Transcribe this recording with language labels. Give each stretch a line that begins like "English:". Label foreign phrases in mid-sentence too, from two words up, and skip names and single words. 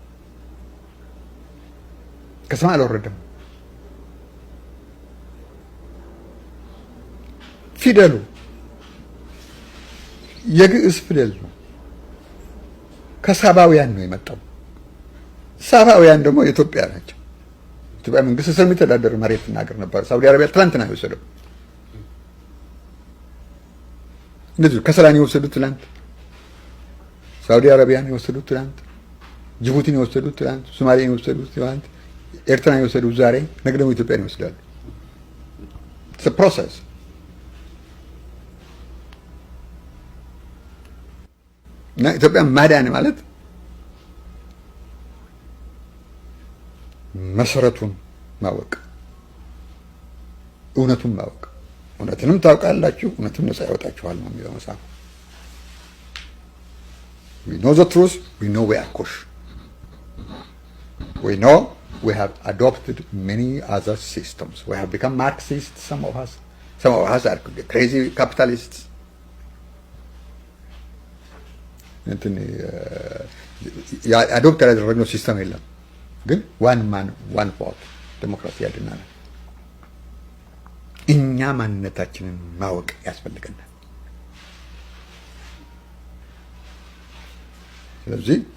Amharic: ከሰማይ አልወረደም። ፊደሉ የግዕዝ ፊደል ነው። ከሳባውያን ነው የመጣው። ሳባውያን ደግሞ ኢትዮጵያ ናቸው። ኢትዮጵያ መንግስት ስር የሚተዳደር መሬት እናገር ነበር። ሳውዲ አረቢያ ትላንትና የወሰደው እንደዚህ ከሰላን የወሰዱት ትላንት፣ ሳውዲ አረቢያን የወሰዱት ትላንት፣ ጅቡቲን የወሰዱት ትላንት፣ ሶማሊያን የወሰዱት ትላንት፣ ኤርትራን የወሰዱት ዛሬ፣ ነገ ደግሞ ኢትዮጵያን ይወስዳሉ።
English: it's a process።
Amharic: እና ኢትዮጵያ ማዳን ማለት መሰረቱን ማወቅ፣ እውነቱን ማወቅ። እውነትንም ታውቃላችሁ፣ እውነትም ነፃ ያወጣችኋል ነው የሚለው መጽሐፍ።
English: we know the truth, we know we are kush, we know we have adopted many other systems, we have become Marxists, some of us are crazy capitalists.
Amharic: እንትን አዶፕት ያደረግነው ሲስተም የለም፣ ግን
English: one man one vote democracy
Amharic: ያድናል። እኛ ማንነታችንን ማወቅ ያስፈልገናል። ስለዚህ